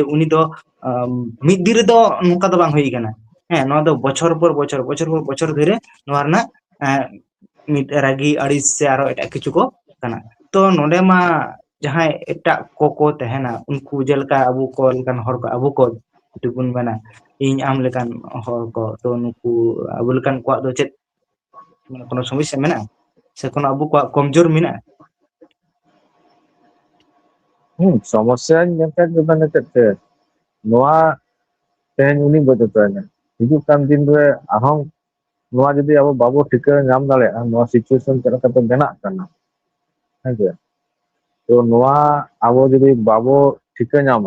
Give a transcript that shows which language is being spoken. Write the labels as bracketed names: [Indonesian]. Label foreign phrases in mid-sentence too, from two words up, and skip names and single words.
[Santali] ᱩᱱᱤ ᱫᱚ ᱢᱤᱫ ᱫᱤᱱ ᱨᱮᱫᱚ ᱱᱚᱝᱠᱟ ᱫᱚ ᱵᱟᱝ ᱦᱩᱭ ᱠᱟᱱᱟ ᱦᱮᱸ ᱱᱚᱣᱟ ᱫᱚ ᱵᱚᱪᱷᱚᱨ ᱯᱚᱨ ᱵᱚᱪᱷᱚᱨ ᱵᱚᱪᱷᱚᱨ ᱫᱷᱚᱨᱮ ᱱᱚᱣᱟ ᱨᱮᱱᱟᱜ ᱢᱤᱫ ᱨᱟᱹᱜᱤ ᱟᱹᱲᱤᱥ ᱥᱮ ᱟᱨᱚ ᱮᱴᱟᱜ ᱠᱤᱪᱷᱩ ko ᱠᱟᱱᱟ ᱛᱚ ᱱᱚᱰᱮ ᱢᱟ ᱡᱟᱦᱟᱸᱭ ᱮᱴᱟᱜ ᱠᱚ ᱛᱟᱦᱮᱱᱟ ᱩᱱᱠᱩ ᱡᱮᱞᱮᱠᱟ ᱟᱵᱚ ᱠᱚ ᱞᱮᱠᱟᱱ ᱦᱚᱲ ᱠᱚ ᱟᱵᱚ ᱠᱚ ᱡᱩᱫᱤ ᱵᱚᱱ ᱢᱮᱱᱟ ᱤᱧ ᱟᱢ ᱞᱮᱠᱟᱱ ᱦᱚᱲ ᱠᱚ ᱛᱚ ᱱᱩᱠᱩ ᱟᱵᱚ ᱞᱮᱠᱟᱱ ᱠᱚᱣᱟᱜ ᱫᱚ ᱪᱮᱫ [Bangla] কোনো সমস্যা [Santali] মেনাᱜᱼᱟ ᱥᱮ কোনো ᱟᱵᱚ ᱠᱚᱣᱟᱜ ᱠᱚᱢᱡᱳᱨ ᱢᱮᱱᱟᱜᱼᱟ ᱥᱚᱢᱚᱥᱥᱟᱧ ᱧᱮᱞ ᱠᱮᱫ ᱪᱮᱫ ᱛᱮ ᱱᱚᱣᱟ ᱛᱮᱦᱮᱧ ᱩᱱᱤ ᱜᱚᱡ ᱦᱚᱪᱚᱭᱮᱱᱟ ᱦᱤᱡᱩᱜ ᱠᱟᱱ ᱫᱤᱱ ᱨᱮ ᱟᱨᱦᱚᱸ ᱱᱚᱣᱟ ᱡᱩᱫᱤ ᱟᱵᱚ ᱵᱟᱵᱚ ᱴᱷᱤᱠᱟᱹ ᱧᱟᱢ ᱫᱟᱲᱮᱭᱟᱜᱼᱟ ᱱᱚᱣᱟ ᱥᱤᱪᱩᱭᱮᱥᱚᱱ ᱪᱮᱫ ᱞᱮᱠᱟᱛᱮ ᱵᱮᱱᱟᱜ ᱠᱟᱱᱟ ᱦᱮᱸᱥᱮ ᱛᱚ ᱱᱚᱣᱟ ᱟᱵᱚ ᱡᱩᱫᱤ ᱵᱟᱵᱚ ᱴᱷᱤᱠᱟᱹ ᱧᱟᱢᱟ